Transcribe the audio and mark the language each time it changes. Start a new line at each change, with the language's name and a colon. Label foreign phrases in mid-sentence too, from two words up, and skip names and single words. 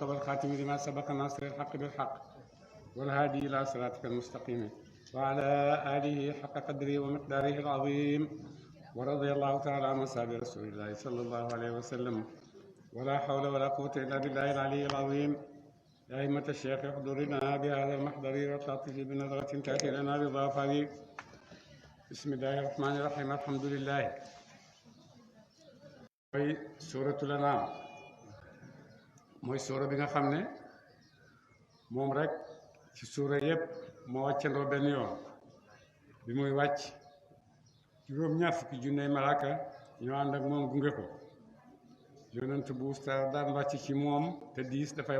Arabic: والخاتم لما سبق ناصر الحق بالحق والهادي إلى صراطك المستقيم وعلى آله حق قدره ومقداره العظيم ورضي الله تعالى عن أصحاب رسول الله صلى الله عليه وسلم ولا حول ولا قوة إلا بالله العلي العظيم يا أئمة الشيخ احضرنا بهذا المحضر والتعطيف بنظرة تأتي لنا بضافه بسم الله الرحمن الرحيم الحمد لله
Wolof: mooy suuratul Anaam mooy suura bi nga xam ne moom rek ci suura yëpp moo wàccandoo benn yoon bi muy wàcc juróom-ñaar fukki junney malaaka ñoo ànd ak moom gunge ko yonent bu star daan wàcc ci moom te diis dafay